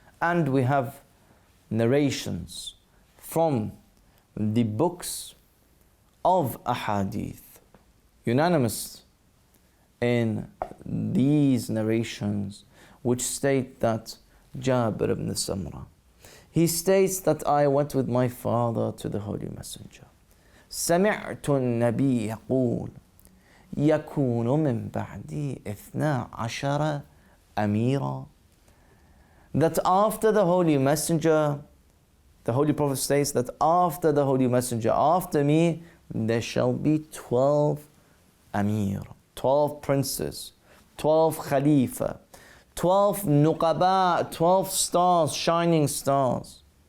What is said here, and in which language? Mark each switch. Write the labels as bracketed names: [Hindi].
[English] And we have narrations from the books of Ahadith, unanimous in these narrations, which state that Jabir ibn Samra, he states that I went with my father to the Holy Messenger. [Arabic] سمعت النبي يقول يكون من بعدي 12 أميرا. [English] That after the Holy Messenger, the Holy Prophet states that after the Holy Messenger, after me, there shall be 12 Amir, 12 princes, 12 Khalifa, 12 Nuqaba, 12 stars, shining stars.